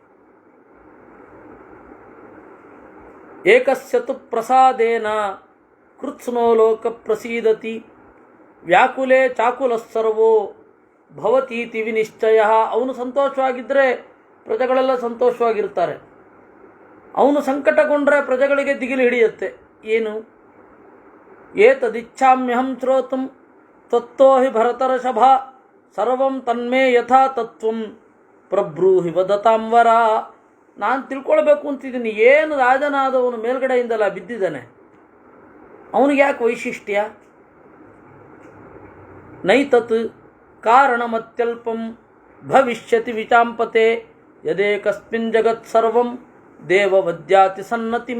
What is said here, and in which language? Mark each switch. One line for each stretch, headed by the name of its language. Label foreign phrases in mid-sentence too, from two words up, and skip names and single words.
Sanskrit: ಏಕಸ್ಯತು ಪ್ರಸಾದೇನ ಕೃತ್ಸ್ನೋ ಲೋಕ ಪ್ರಸೀದತಿ ವ್ಯಾಕುಲೆ ಚಾಕುಲಸ್ಸರ್ವೋ ಭವತೀತಿ ವಿನಿಶ್ಚಯ.
Kannada: ಅವನು ಸಂತೋಷವಾಗಿದ್ದರೆ ಪ್ರಜೆಗಳೆಲ್ಲ ಸಂತೋಷವಾಗಿರ್ತಾರೆ. ಅವನು ಸಂಕಟಗೊಂಡ್ರೆ ಪ್ರಜೆಗಳಿಗೆ ದಿಗಿಲು ಹಿಡಿಯುತ್ತೆ.
Sanskrit: ಏನು? ಏತದಿಚ್ಛಾಮ್ಯಹಂ ಶ್ರೋತುಂ ತತ್ತೋ ಹಿ ಭರತರ್ಷಭ ಸರ್ವಂ ತನ್ಮೇ ಯಥಾ ತತ್ವಂ ಪ್ರಬ್ರೂಹಿ ವದತಾಂವರ.
Kannada: ನಾನು ತಿಳ್ಕೊಳ್ಬೇಕು ಅಂತಿದ್ದೀನಿ, ಏನು ರಾಜನಾದವನು ಮೇಲ್ಗಡೆಯಿಂದಲ್ಲ ಬಿದ್ದಿದ್ದಾನೆ, ಅವನಿಗೆ ಯಾಕೆ ವೈಶಿಷ್ಟ್ಯ?
Sanskrit: ನೈತತ್ ಕಾರಣಮತ್ಯಲ್ಪಂ ಭವಿಷ್ಯತಿ ವಿಚಾಂಪತೆ ಯದೇಕಸ್ಮಿನ್ ಜಗತ್ ಸರ್ವಂ ದೇವವದ್ಯಾತಿ ಸನ್ನತಿಂ.